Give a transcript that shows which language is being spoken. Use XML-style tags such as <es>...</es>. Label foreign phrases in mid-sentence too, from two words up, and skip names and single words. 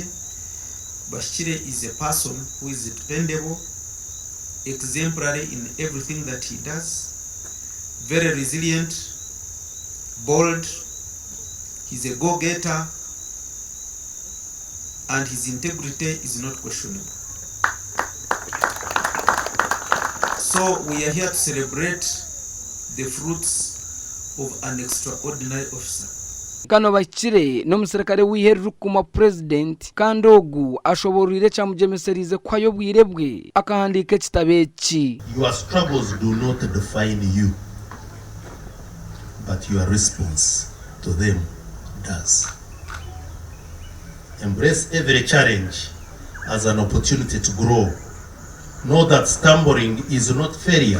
<en>Bashire is a person who is dependable, exemplary in everything that he does, very resilient, bold, he's a go-getter, and his integrity is not questionable. So we are here to celebrate the fruits of an extraordinary officer.</en> <nyn>Kano Bashire n'omuserukare w'iheru kuma president kandi ogu ashoborire Chamuka kwayo bwirebwe akahandika ekitabo eki.</nyn> <en>Your struggles do not define you, but your response to them does. Embrace every challenge as an opportunity to grow. Know that stumbling is not failure.</en>